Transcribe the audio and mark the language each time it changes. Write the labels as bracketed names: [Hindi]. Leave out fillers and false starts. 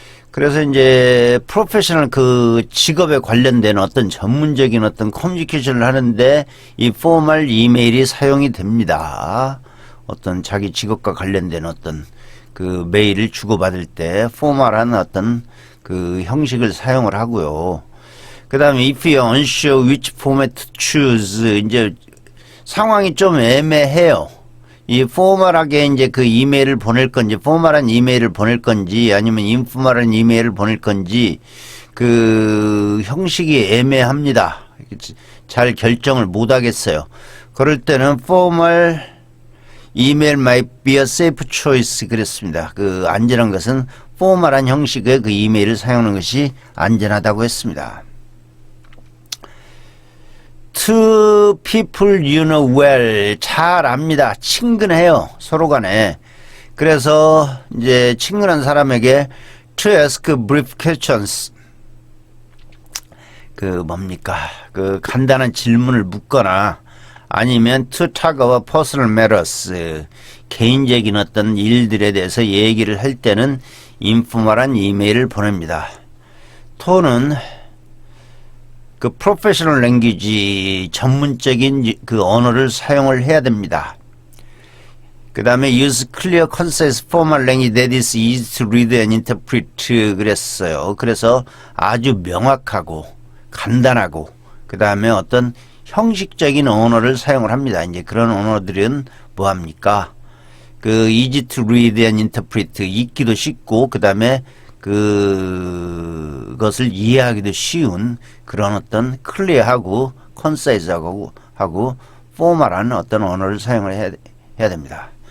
[Korean] 그래서 이제 프로페셔널 그 직업에 관련된 어떤 전문적인 어떤 커뮤니케이션을 하는데 이 포멀 이메일이 사용이 됩니다. 어떤 자기 직업과 관련된 어떤 그 메일을 주고받을 때 포멀한 어떤 그 형식을 사용을 하고요. 그 다음에 [English] if you're unsure which format to choose [Korean] 이제 상황이 좀 애매해요. 이 포멀하게 이제 그 이메일을 보낼 건지 포멀한 이메일을 보낼 건지 아니면 인포멀한 이메일을 보낼 건지 그 형식이 애매합니다. 잘 결정을 못 하겠어요. 그럴 때는 [English] formal email might be a safe choice [Korean] 그랬습니다. 그 안전한 것은 포멀한 형식의 그 이메일을 사용하는 것이 안전하다고 했습니다. [English] To people you know well. [Korean] 잘 압니다. 친근해요. 서로 간에. 그래서 이제 친근한 사람에게 [English] to ask brief questions. [Korean] 그 뭡니까? 그 간단한 질문을 묻거나 아니면 [English] to talk about personal matters. [Korean] 개인적인 어떤 일들에 대해서 얘기를 할 때는 인포멀한 이메일을 보냅니다. to는 그 프로페셔널 랭귀지 전문적인 그 언어를 사용을 해야 됩니다. 그 다음에 [English] use clear, concise, formal language that is easy to read and interpret [Korean] 그랬어요. 그래서 아주 명확하고 간단하고 그 다음에 어떤 형식적인 언어를 사용을 합니다. 이제 그런 언어들은 뭐합니까? 그 [English] easy to read and interpret [Korean] 읽기도 쉽고 그 다음에 그것을 이해하기도 쉬운 그런 어떤 클리어하고 컨사이즈하고 포멀한 어떤 언어를 사용을 해야 됩니다.